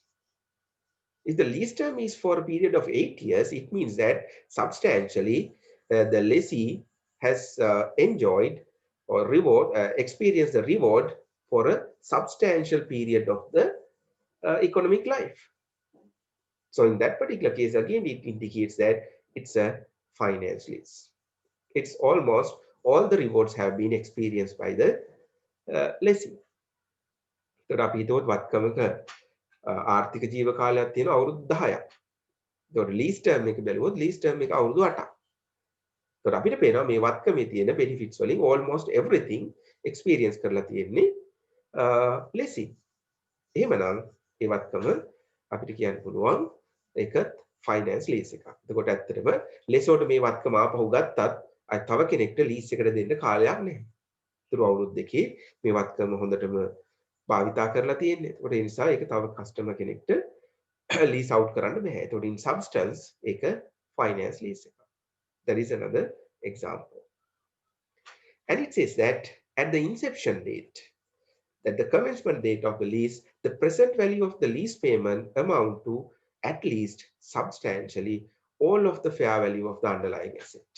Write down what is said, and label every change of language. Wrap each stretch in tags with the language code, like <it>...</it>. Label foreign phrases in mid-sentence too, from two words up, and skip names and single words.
<en>If the lease term is for a period of 8 years, it means that substantially the lessee has enjoyed or experienced the reward for a substantial period of the economic life. So in that particular case, again, it indicates that it's a finance lease. It's almost all the rewards have been experienced by the lessee.</en> <si>So අපි හිතුවොත් වත්කමක ආර්ථික ජීව කාලයක් තියෙනවා අවුරුදු 10ක්. ඒතකොට</si> <en>lease term</en> <si>එක බැලුවොත්</si> <en>lease term</en> <si>එක අවුරුදු 8ක්. ඒතකොට අපිට පේනවා මේ වත්කමේ තියෙන benefits වලින්</si> <en>almost everything experience</en> <si>කරලා තියෙන්නේ lessee. එහෙමනම් ඒ වත්කම අපිට කියන්න පුළුවන් ඒක</si> <en>finance lease</en> <si>එකක්. එතකොට ඇත්තටම lessor මේ වත්කම ආපහු ගත්තත් අය තව කෙනෙක්ට lease එකට දෙන්න කාලයක් නැහැ. ඒතර අවුරුදු දෙකේ මේ වත්කම හොඳටම භාවිතා කරලා තියෙන්නේ. ඒකට ඒ නිසා ඒක තව කස්ටමර් කෙනෙක්ට</si> <en>lease out</en> <si>කරන්න බෑ. ඒතකොට</si> <en>in substance</en> <si>ඒක</si> <en>finance lease</en> <si>එකක්.</si> <en>That is another example. And it says that at the inception date, that the commencement date of the lease, the present value of the lease payment amount to at least substantially all of the fair value of the underlying asset.</en>